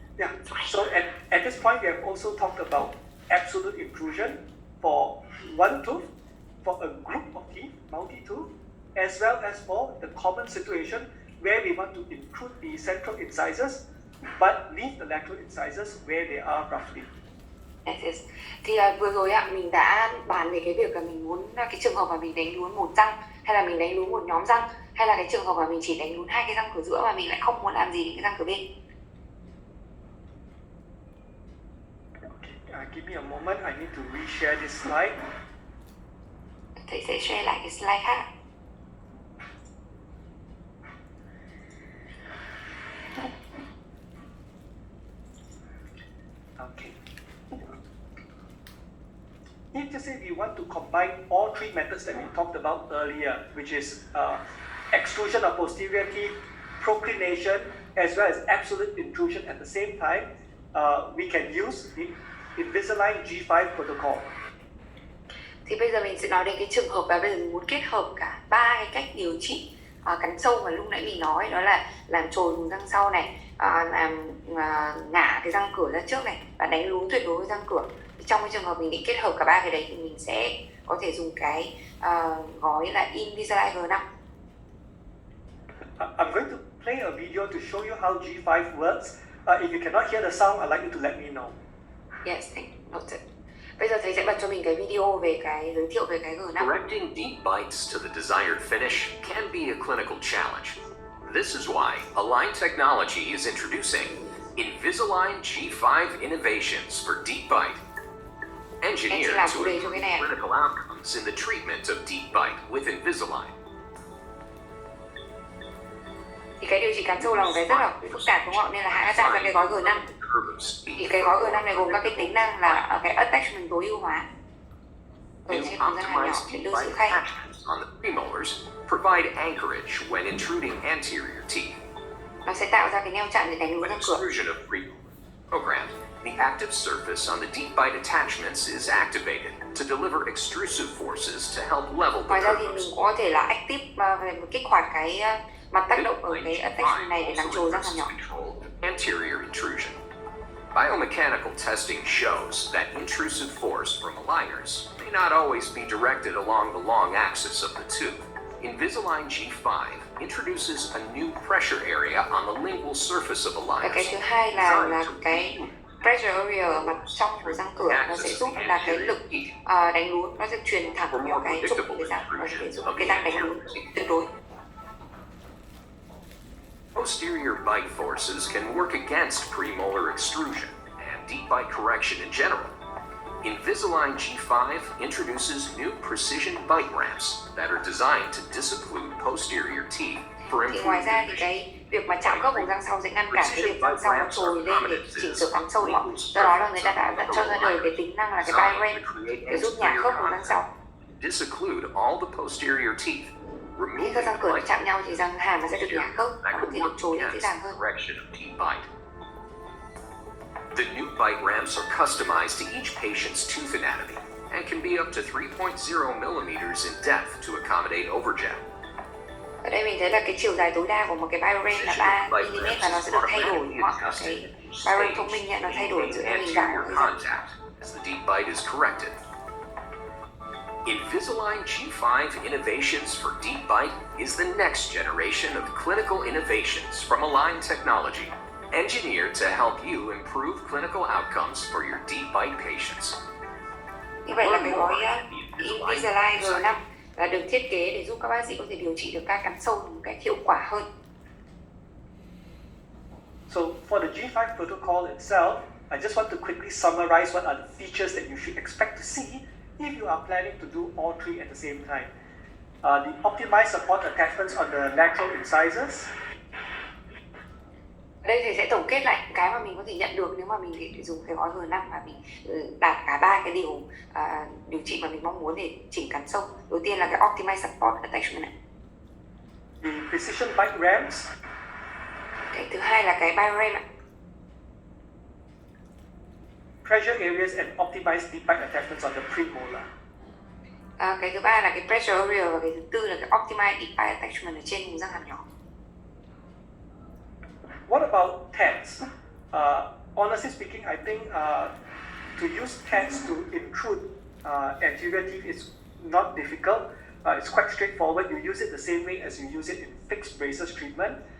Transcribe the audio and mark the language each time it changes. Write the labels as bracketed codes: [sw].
[en] Yeah, so at this point we have also talked about absolute intrusion for one tooth, for a group of teeth, multi-tooth, as well as for the common situation where we want to intrude the central incisors but leave the lateral incisors where they are roughly. Yes. [vi] Thì vừa rồi ạ, mình đã bàn về cái việc là mình muốn cái trường hợp mà mình đánh lún một răng hay là mình đánh lún một nhóm răng, hay là cái trường hợp mà mình chỉ đánh lún hai cái răng cửa giữa mà mình lại không muốn làm gì đến cái răng cửa bên. [en] Okay, give me a moment, I need to reshare this slide. [vi] Thầy sẽ share lại cái slide khác. [en] Okay. If just say we want to combine all three methods that we talked about earlier, which is extrusion of posterior teeth, proclination, as well as absolute intrusion at the same time, we can use the Invisalign G5 protocol. [vi] Thì bây giờ mình sẽ nói đến cái trường hợp là bây giờ mình muốn kết hợp cả ba cái cách điều trị cắn sâu mà lúc nãy mình nói, đó là làm trồi vùng răng sau này, làm ngả cái răng cửa ra trước này và đánh lún tuyệt đối với răng cửa. Trong cái trường hợp mình định kết hợp cả ba cái đấy thì mình sẽ có thể dùng cái gói là Invisalign G5. [en] I'm going to play a video to show you how G5 works. If you cannot hear the sound, I'd like you to let me know. Yes, thank you. Noted. [vi] Bây giờ thầy sẽ bật cho mình cái video về cái giới thiệu về cái G5. [en] Correcting deep bites to the desired finish can be a clinical challenge. This is why Align Technology is introducing Invisalign G5 Innovations for Deep Bite. Engineered to improve clinical outcomes in the treatment of deep bite with Invisalign. [vi] Thì cái điều trị cắn sâu là một cái rất là phức tạp đúng không? Nên là hãy đã tạo ra cái gói G5. Thì cái gói G5 này gồm các cái tính năng là cái attachment tối ưu hóa ở trên không gian hàm nhỏ để đưa sự khay. [en] On the premolars provide anchorage when intruding anterior teeth. [vi] Nó sẽ tạo ra cái neo chặn để đánh lún răng cửa. [en] Extrusion of premolar program. The active surface on the deep bite attachments is activated to deliver extrusive forces to help level the [vi] Ngoài ra thì mình [en] curves. [vi] cũng có thể là active kích hoạt cái mặt tác động ở cái attachment này để làm trồi răng hàm nhỏ. [en] Anterior intrusion. Biomechanical testing shows that intrusive force from aligners may not always be directed along the long axis of the tooth. Invisalign G5 introduces a new pressure area on the lingual surface of [vi] Và cái [en] aligners. [vi] thứ hai là cái pressure area ở mặt trong của răng cửa, nó sẽ giúp là cái lực đánh lún nó sẽ truyền thẳng vào cái trục của cái răng và sẽ giúp cái răng đánh lún tuyệt đối. [en] Posterior bite forces can work against premolar extrusion and deep bite correction in general. Invisalign G5 introduces new precision bite ramps that are designed to disocclude posterior teeth for [vi] Thì ngoài [en] improved [vi] ra thì cái việc mà chạm khớp vùng răng sau sẽ ngăn cản cái việc răng sau nó trồi lên để chỉnh sửa cắn sâu đó. Do đó là người ta đã cho ra đời cái tính năng là cái bite ramp để giúp nhả khớp vùng răng sau. [en] disocclude all the posterior teeth. [vi] Khi các răng cửa nó chạm nhau thì răng hàm nó sẽ được nhả khớp và có thể được trồi lên dễ dàng hơn. [en] Correction of deep bite. The new bite ramps are customized to each patient's tooth anatomy and can be up to 3.0 millimeters in depth to accommodate overjet. [vi] Ở đây mình thấy là cái chiều dài tối đa của một cái bite ramp là 3 mm và nó sẽ được thay đổi hoặc là cái bite ramp thông minh nó thay đổi giữa hình dạng của cái răng. [en] Contact as the deep bite is corrected. Invisalign G5 Innovations for Deep Bite is the next generation of clinical innovations from Align Technology, engineered to help you improve clinical outcomes for your deep bite patients. [vi] Như vậy là cái gói Invisalign G5 là được thiết kế để giúp các bác sĩ có thể điều trị được các cắn sâu một cách hiệu quả hơn. [en] So for the G5 protocol itself, I just want to quickly summarize what are the features that you should expect to see if you are planning to do all three at the same time. The optimized support attachments on the natural incisors. [vi] Ở đây thầy sẽ tổng kết lại cái mà mình có thể nhận được nếu mà mình để dùng cái gói G5 và mình đạt cả ba cái điều trị mà mình mong muốn để chỉnh cắn sâu. Đầu tiên là cái optimized support attachment này. [en] The precision bite ramps. [vi] Cái thứ hai là cái bite ramp. [en] Pressure areas and optimized deep bite attachments on the premolar. [vi] Cái thứ ba là cái pressure area và cái thứ tư là cái optimized deep bite attachment ở trên vùng răng hàm nhỏ. [en] What about TANs? Honestly speaking, I think to use TANs to intrude anterior teeth is not difficult. It's quite straightforward. You use it the same way as you use it in fixed braces treatment.